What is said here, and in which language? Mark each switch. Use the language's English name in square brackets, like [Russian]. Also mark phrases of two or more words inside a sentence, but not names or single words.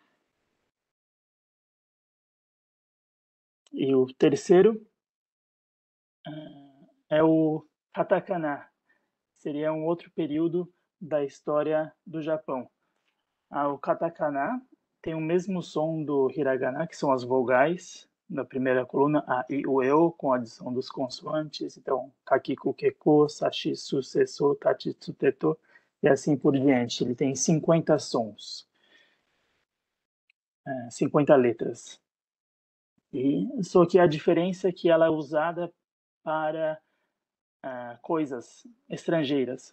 [Portuguese] E o terceiro é o katakana, seria um outro período da história do Japão. O katakana tem o mesmo som do hiragana, que são as vogais da primeira coluna, a, i, u, e, o, com a adição dos consoantes. Então, [Japanese] かきく、けこ、さし、す, せ、そ、たち、つ、てと, [Portuguese] e assim por diante. Ele tem 50 sons, 50 letras. Só que a diferença é que ela é usada para coisas estrangeiras.